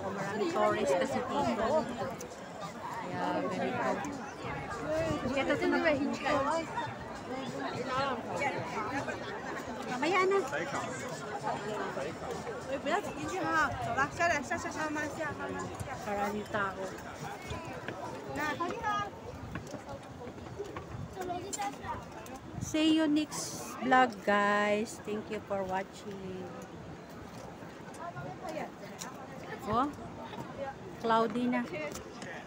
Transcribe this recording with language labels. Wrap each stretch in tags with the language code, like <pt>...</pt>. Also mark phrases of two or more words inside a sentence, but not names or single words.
<tl>Maraming tourist kasi dito. Kaya,</tl> <en>very good.</en> <tl>Kaya ito na ba? Mamaya na.</tl> <zh>不要挤进去哈，走了，下来，下，慢慢下，慢慢下。</zh> <tl>Maraming tao.</tl> <zh>那好的啦。</zh> <en>See you next vlog guys. Thank you for watching. Oh, cloudy na.</en>